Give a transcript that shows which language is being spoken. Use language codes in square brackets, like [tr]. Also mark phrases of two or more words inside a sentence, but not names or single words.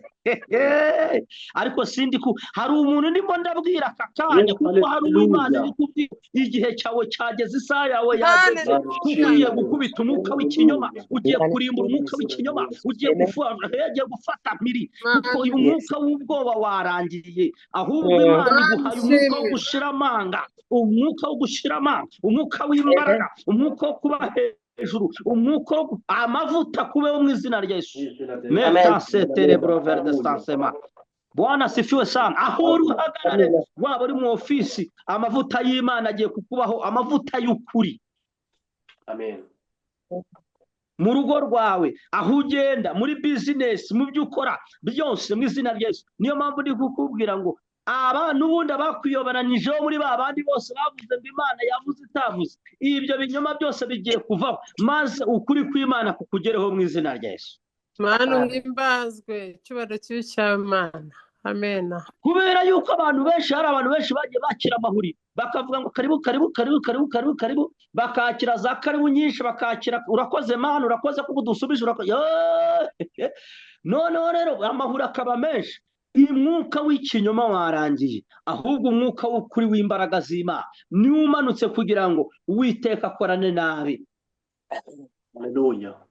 [rw] Ariko sindi hari umuntu ndimo ndabwira aka kanya, kuko hari uw'Imana iri kubwira igihe cyawe cyageze, isaha yawe yageze, ugiye gukubita umwuka w'ikinyoma, ugiye kurimbura umwuka w'ikinyoma, ugiye gufata mpiri, kuko uyu mwuka w'ubwoba warangiye. Ahubwo Imana iguhaye umwuka wo gushira amanga, umwuka wo gushira amanga, umwuka w'imbaraga, umwuka wo kuba hejuru, umwuka amavuta kubeho mu izina rya Yesu. [sw] Bwana asifiwe sana. [rw] Aho uri uhagarare, waba uri mu ofisi, amavuta y'Imana agiye kukubaho, amavuta y'ukuri. Amen. Mu rugo rwawe, aho ugenda, muri bizinesi, mu byo ukora byose mu izina rya Yesu. Niyo mpamvu ndi kukubwira ngo abantu ubundi bakwiyoberanijeho muri ba bandi bose bavuze ngo Imana yavuze itavuze, ibyo binyoma byose bigiye kuvaho, maze ukuri kw'Imana kukugereho mu izina rya Yesu. Mana uhimbazwe, icyubahiro kibi cy'Imana. Amen. Kubera yuko hari abantu benshi bagiye bakira amahuri, bakavuga ngo [sw] karibu karibu karibu karibu karibu karibu, [rw] bakakira za karibu nyinshi, bakakira urakoze Mana, urakoze kuko dusubije, noneho rero amahuri akaba menshi. Umwuka w'ikinyoma warangiye, ahubwo umwuka w'ukuri w'imbaraga z'Imana niwo umanutse kugira ngo Uwiteka akorane nabi. Haleluya.